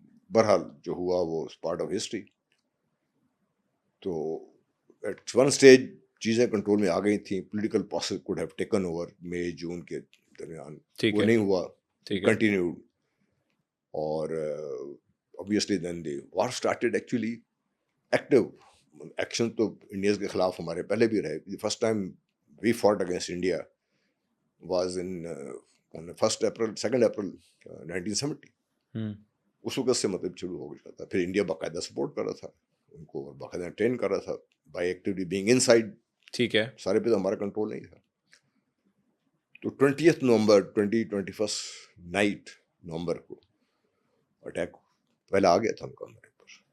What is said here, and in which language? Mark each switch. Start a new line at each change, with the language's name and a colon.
Urdu: بہرحال جو ہوا وہ پارٹ آف ہسٹری. تو ایٹ ون اسٹیج چیزیں کنٹرول میں آ گئی تھیں.
English: political process could have taken over
Urdu: مئی جون کے درمیان. وہ نہیں ہوا, کنٹینیوڈ. اور
English: obviously then the war started actually active action
Urdu: تو انڈیاز کے خلاف ہمارے پہلے بھی رہے.
English: The first time we fought against India was on 2 April 1970.
Urdu: اس وقت سے مطلب شروع ہو گیا تھا. پھر انڈیا باقاعدہ سپورٹ کر رہا تھا ان کو, باقاعدہ ٹرین کر رہا تھا
English: by actually being inside
Urdu: ٹھیک ہے. سارے پہ تو ہمارا کنٹرول نہیں تھا. تو 20 نومبر 21 نائٹ نومبر کو اٹیک پہلے آ گیا تھا ان کا ہمارے اوپر.